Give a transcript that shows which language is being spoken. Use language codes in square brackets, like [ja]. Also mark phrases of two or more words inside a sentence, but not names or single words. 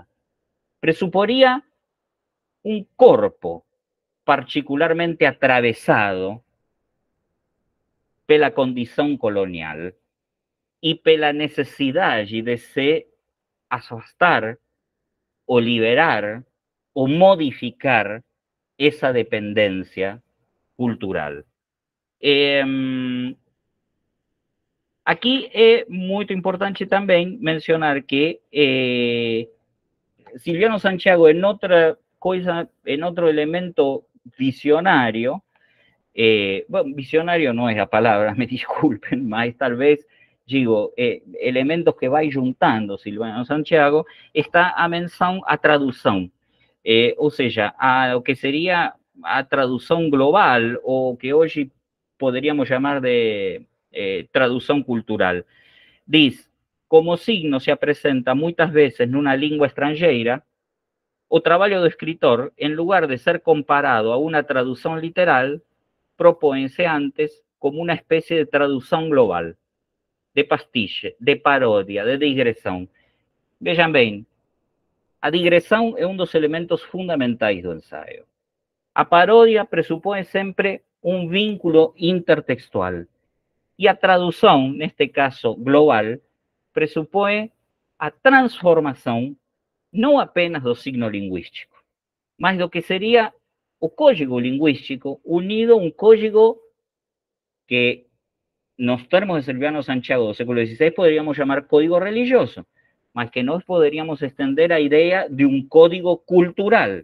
[pt] Presuporía un corpo particularmente atravesado pela condição colonial e pela necessidade de se afastar ou liberar ou modificar essa dependência cultural. Aqui é muito importante também mencionar que Silviano Santiago, [es] en otra cosa, en otro elemento visionario, bueno, visionario no es la palabra, me disculpen, mas tal vez, digo, elementos que va juntando Silviano Santiago, [pt] está a menção a tradução, ou seja, [es] a lo que sería [pt] a tradução global, o que hoje poderíamos chamar de tradução cultural. Diz, como signo se apresenta muitas vezes numa língua estrangeira, o trabalho do escritor, [es] en lugar de ser comparado a una traducción literal, [pt] propõe-se antes como [es] una especie de traducción global, [pt] de pastiche, de parodia, de digressão. Vejam bem, a digressão é um dos elementos fundamentais do ensaio. A paródia pressupõe sempre um vínculo intertextual. E a tradução, neste caso global, pressupõe a transformação não apenas do signo linguístico, mas do que seria o código linguístico unido a um código que, nos termos de Silviano Santiago do século XVI, poderíamos chamar código religioso, mas que nós poderíamos estender a ideia de um código cultural.